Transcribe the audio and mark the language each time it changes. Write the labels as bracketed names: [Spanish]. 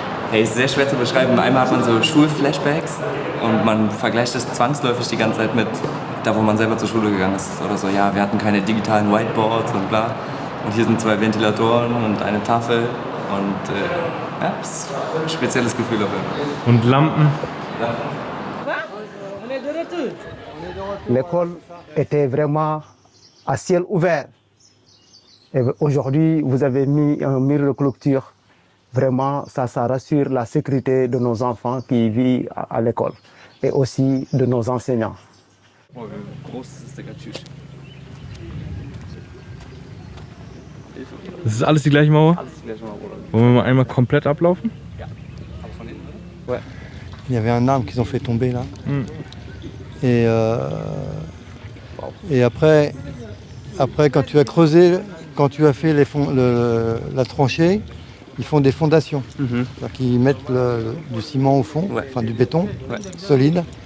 [German] Hey, ist sehr schwer zu beschreiben. Einmal hat man so Schulflashbacks und man vergleicht das zwangsläufig die ganze Zeit mit da, wo man selber zur Schule gegangen ist. Oder so, ja, wir hatten keine digitalen Whiteboards und bla. Und hier sind 2 Ventilatoren und eine Tafel. Und ja, das ist ein spezielles Gefühl auf jeden Fall. Und Lampen. [French] L'école était vraiment à ciel ouvert. Et aujourd'hui, vous avez mis un mur de clôture. Vraiment, ça rassure la sécurité de nos enfants qui vivent à l'école et aussi de nos enseignants. [German] Das ist alles die gleiche Mauer? Wollen wir mal einmal komplett ablaufen? [French] Ouais. Il y avait un arbre qu'ils ont fait tomber là. Et après quand tu as creusé, quand tu as fait la tranchée, ils font des fondations. C'est-à-dire qu'ils mettent du ciment au fond, enfin du béton solide.